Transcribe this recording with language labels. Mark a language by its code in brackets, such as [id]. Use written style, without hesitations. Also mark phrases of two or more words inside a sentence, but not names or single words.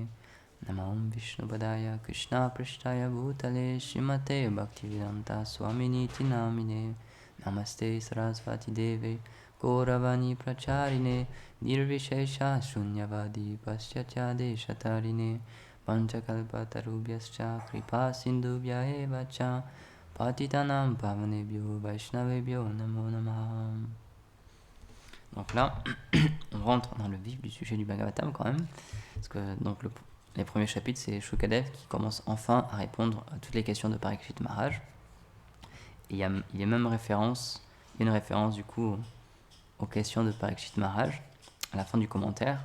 [sa] नमम् विष्णुपादाय कृष्ण प्रेष्ठाय भूतले श्रीमते भक्तिवेदान्त स्वामिन् इति नामिने नमस्ते सरस्वती देवे गौरवाणी प्रचारिणे निर्विशेष शून्यवादि पाश्चात्य देशतारिणे पञ्चकल्प तरुभ्यश्च कृपा सिन्धुभ्य एव च पतितानाम् पावनेभ्यो वैष्णवेभ्यो नमो नमः. [fr] Donc là, on rentre dans le vif du sujet du Bhagavatam quand même, parce que donc les premiers chapitres, c'est Shukadev qui commence enfin à répondre à toutes les questions de Parikshit Maharaj. Et il y a même une référence du coup aux questions de Parikshit Maharaj à la fin du commentaire.